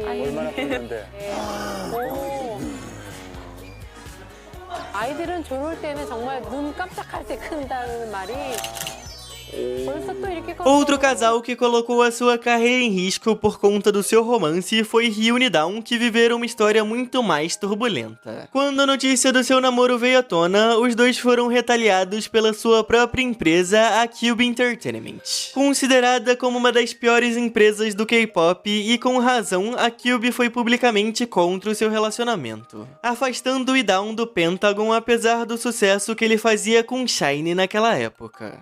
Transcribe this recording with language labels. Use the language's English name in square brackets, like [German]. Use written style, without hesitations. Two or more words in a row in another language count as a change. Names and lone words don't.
[Korean] 얼마나 컸는데. 네. 오. 아이들은 저럴 때는 정말 눈 깜짝할 때 큰다는 말이 벌써 또 이렇게 컸어. [Portuguese] Outro casal que colocou a sua carreira em risco por conta do seu romance foi Hyun e Dawn, que viveram uma história muito mais turbulenta. Quando a notícia do seu namoro veio à tona, os dois foram retaliados pela sua própria empresa, a Cube Entertainment. Considerada como uma das piores empresas do K-pop e com razão, a Cube foi publicamente contra o seu relacionamento, afastando o Dawn do Pentagon apesar do sucesso que ele fazia com SHINee naquela época.